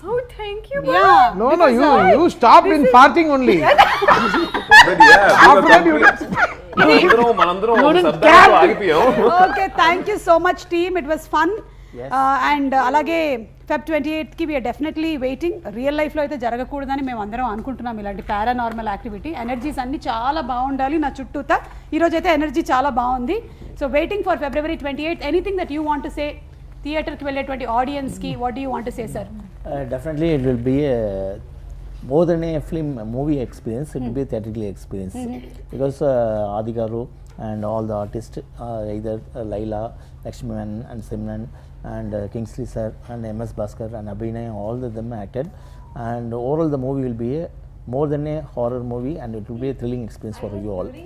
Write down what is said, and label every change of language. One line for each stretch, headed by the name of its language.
English: Oh, thank you. Yeah. No, you stopped in farting only. But yeah, we were
Telugu: మనందరం శబ్దాలతో ఆగిపోయాం.
English: Okay, thank you so much team. It was fun. Yes. And అలాగే Feb 28th కి we are definitely waiting.
Telugu: Real life లో అయితే జరగకూడదని మేము అందరం అనుకుంటున్నాం ఇలాంటి పారానార్మల్ యాక్టివిటీ. ఎనర్జీస్ అన్ని చాలా బాగుండాలి నా చుట్టూతా. ఈ రోజు అయితే ఎనర్జీ చాలా బాగుంది.
English: So waiting for February 28th. Anything that you want to say
Telugu: theatre కి వెళ్ళేటువంటి ఆడియన్స్ కి,
English: What do you want to say sir? Definitely it will be more than a movie experience, it will be a theatrical experience. Because Adi Garu and all the artists, either Laila, Lakshman and Simran and Kingsley sir and MS Bhaskar and Abhinay, all of them acted, and overall the movie will be more than a horror movie, and it will be a thrilling experience for you all.